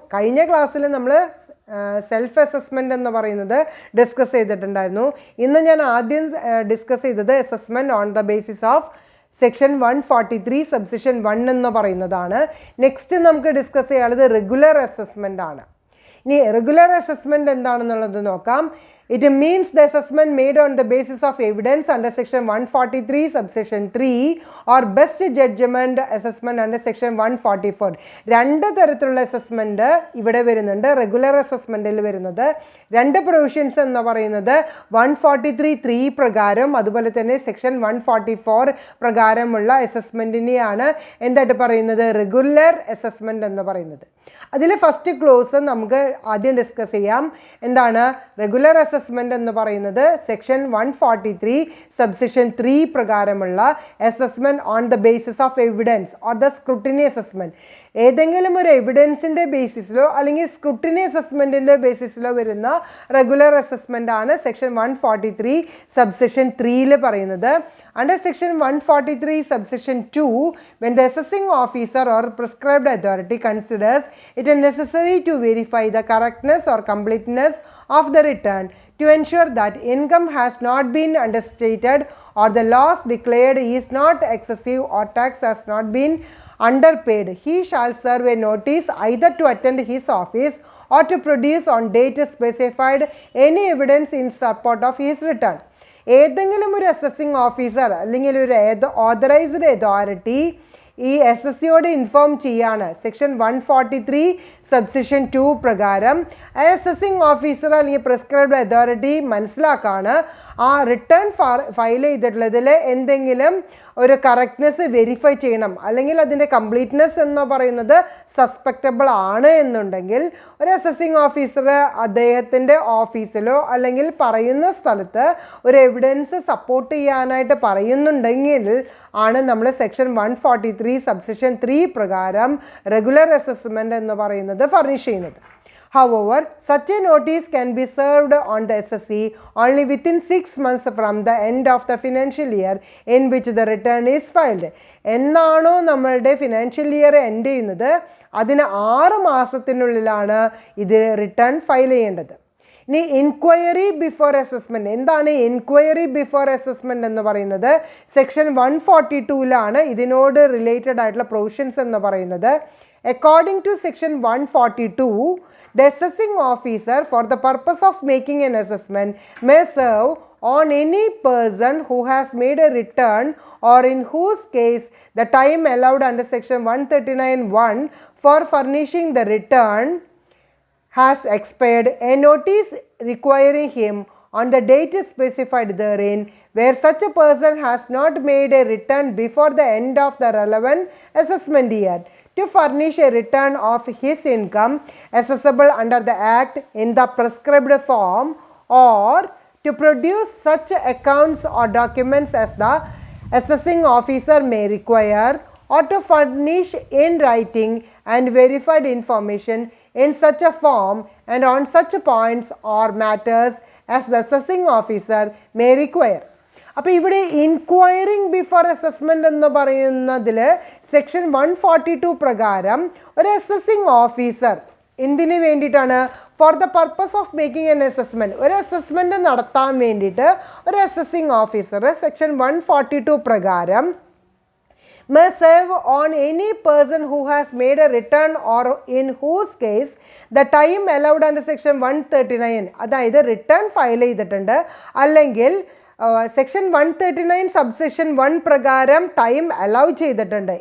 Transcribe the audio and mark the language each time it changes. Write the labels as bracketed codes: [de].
[ml] കഴിഞ്ഞ ക്ലാസ്സിൽ നമ്മൾ സെൽഫ് അസസ്മെൻറ്റ് എന്ന് പറയുന്നത് ഡിസ്കസ് ചെയ്തിട്ടുണ്ടായിരുന്നു. ഇന്ന് ഞാൻ ആദ്യം ഡിസ്കസ് ചെയ്തത് [en] assessment on the basis of section 143 subsection 1 [ml] എന്ന് പറയുന്നതാണ്. നെക്സ്റ്റ് നമുക്ക് ഡിസ്കസ് ചെയ്യാനുള്ളത് റെഗുലർ അസസ്മെൻ്റ് ആണ്. ഇനി റെഗുലർ അസസ്മെൻറ്റ് എന്താണെന്നുള്ളത് നോക്കാം. [en] It means the assessment made on the basis of evidence under section 143 subsection 3 or best judgment assessment under section 144. [ml] രണ്ട് തരത്തിലുള്ള അസസ്മെൻറ്റ് ഇവിടെ വരുന്നുണ്ട്. റെഗുലർ അസസ്മെൻറ്റിൽ വരുന്നത് രണ്ട് പ്രൊവിഷൻസ് എന്ന് പറയുന്നത് 143(3) പ്രകാരം അതുപോലെ തന്നെ സെക്ഷൻ 144 പ്രകാരമുള്ള അസസ്മെൻറ്റിനെയാണ് എന്തായിട്ട് പറയുന്നത്? റെഗുലർ അസസ്മെൻറ്റ് എന്ന് പറയുന്നത്. അതിൽ ഫസ്റ്റ് ക്ലോസ് നമുക്ക് ആദ്യം ഡിസ്കസ് ചെയ്യാം. എന്താണ് റെഗുലർ അസസ്മെൻറ്റ് എന്ന് പറയുന്നത്? സെക്ഷൻ 143 സബ്സെക്ഷൻ 3 പ്രകാരമുള്ള [en] Assessment on the basis of evidence or the scrutiny assessment. [ml] ഏതെങ്കിലും ഒരു എവിഡൻസിൻ്റെ ബേസിസിലോ അല്ലെങ്കിൽ സ്ക്രൂട്ടിനി അസസ്മെൻറ്റിൻ്റെ ബേസിസിലോ വരുന്ന റെഗുലർ അസസ്മെൻ്റ് ആണ് സെക്ഷൻ 143 സബ്സെക്ഷൻ 3ൽ പറയുന്നത്. [en] Under section 143 subsection 2, when the assessing officer or prescribed authority considers it necessary to verify the correctness or completeness of the return to ensure that income has not been understated or the loss declared is not excessive or tax has not been underpaid, he shall serve a notice either to attend his office or to produce on date specified any evidence in support of his return. [ml] ഏതെങ്കിലും ഒരു assessing officer അല്ലെങ്കിൽ ഒരു authorised authority ഈ SSCയോട് inform ചെയ്യാണ് section 143 subsection 2 പ്രകാരം assessing officer അല്ലെങ്കിൽ prescribed authority മനസ്സിലാക്കാണ് ആ return file ചെയ്തിട്ടുള്ളതിൽ എന്തെങ്കിലും ഒരു കറക്റ്റ്നെസ് വെരിഫൈ ചെയ്യണം അല്ലെങ്കിൽ അതിൻ്റെ കംപ്ലീറ്റ്നെസ് എന്ന് പറയുന്നത് സസ്പെക്റ്റബിൾ ആണ് എന്നുണ്ടെങ്കിൽ ഒരു അസസിങ് ഓഫീസർ അദ്ദേഹത്തിൻ്റെ ഓഫീസിലോ അല്ലെങ്കിൽ പറയുന്ന സ്ഥലത്ത് ഒരു എവിഡൻസ് സപ്പോർട്ട് ചെയ്യാനായിട്ട് പറയുന്നുണ്ടെങ്കിൽ ആണ് നമ്മൾ സെക്ഷൻ 143 സബ്സെക്ഷൻ 3 പ്രകാരം റെഗുലർ അസസ്മെൻ്റ് എന്ന് പറയുന്നത് ഫർണിഷ് ചെയ്യുന്നത്. [en] However, such a notice can be served on the SSE only within 6 months from the end of the financial year in which the return is filed. [ml] എന്നാണോ നമ്മളുടെ financial year end ചെയ്യുന്നത് അതിന് 6 മാസത്തിനുള്ളിലാണ് ഇത് return file ചെയ്യേണ്ടത്. ഇനി enquiry before assessment. എന്താണ് enquiry before assessment എന്ന് പറയുന്നത്? സെക്ഷൻ 142 ഇതിനോട് റിലേറ്റഡ് ആയിട്ടുള്ള പ്രൊവിഷൻസ് എന്ന് പറയുന്നത്. [en] According to section 142, the assessing officer for the purpose of making an assessment may serve on any person who has made a return or in whose case the time allowed under section 139(1) for furnishing the return has expired, a notice requiring him on the date specified therein, where such a person has not made a return before the end of the relevant assessment year, to furnish a return of his income assessable under the Act in the prescribed form, or to produce such accounts or documents as the assessing officer may require, or to furnish in writing and verified information in such a form and on such points or matters as the assessing officer may require. [ml] അപ്പോൾ ഇവിടെ inquiring before assessment എന്ന് പറയുന്നതിൽ section 142 പ്രകാരം ഒരു assessing officer എന്തിനു വേണ്ടിയിട്ടാണ്? [en] For the purpose of making an assessment. [ml] ഒരു assessment നടത്താൻ വേണ്ടിയിട്ട് ഒരു അസസിങ് ഓഫീസർ സെക്ഷൻ 142 പ്രകാരം [en] may serve on any person who has made a return or in whose case the time allowed under section 139, [ml] അതായത് return file ചെയ്തിട്ടുണ്ട് അല്ലെങ്കിൽ section 139 subsection 1 പ്രകാരം time allow ചെയ്തിട്ടുണ്ട്.